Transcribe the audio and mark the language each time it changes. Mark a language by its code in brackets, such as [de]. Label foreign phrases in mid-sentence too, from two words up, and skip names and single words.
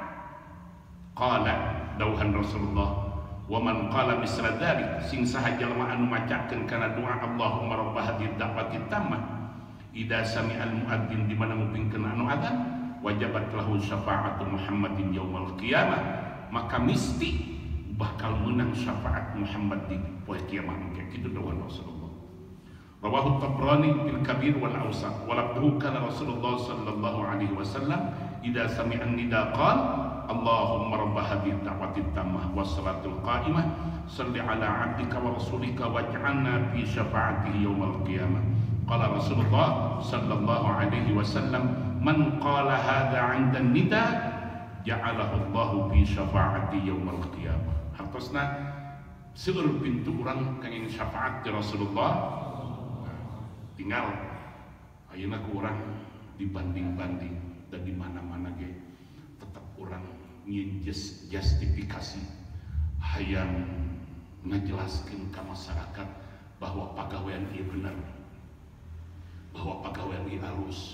[su] Qala dawuhan Rasulullah, [ar] ومن قال مثل ذلك [su] sing saha jalma anu macakeun kana doa [ar] اللهم رب هذه الدعوة التامة إذا سمع المؤذن [su] di mana ngupingkeun anu adzan [ar] وجبت له شفاعة محمد يوم القيامة, [su] maka mesti bakal menang syafaat Muhammad di poe kiamat. [id] Kayak gitu [su] dawuh Rasulullah. [ar] رواه الطبراني في الكبير والأوسط ولفظه كان رسول الله صلى الله عليه وسلم إذا سمع النداء قال اللهم رب هذه الدعوة التامة والصلاة القائمة صل على عبدك ورسولك واجعلنا في شفاعته يوم القيامة. قال رسول الله صلى الله عليه وسلم من قال هذا عند النداء جعله الله في شفاعتي يوم القيامة. [su] Hartosna seueur pintu urang kangge syafaat ti Rasulullah tinggal ayeuna ku urang dibanding-banding dan di mana-mana ge tetap urang ngieun justifikasi hayang ngajelaskeun ka masyarakat bahwa pagawean ieu bener, bahwa pagawean ieu halus.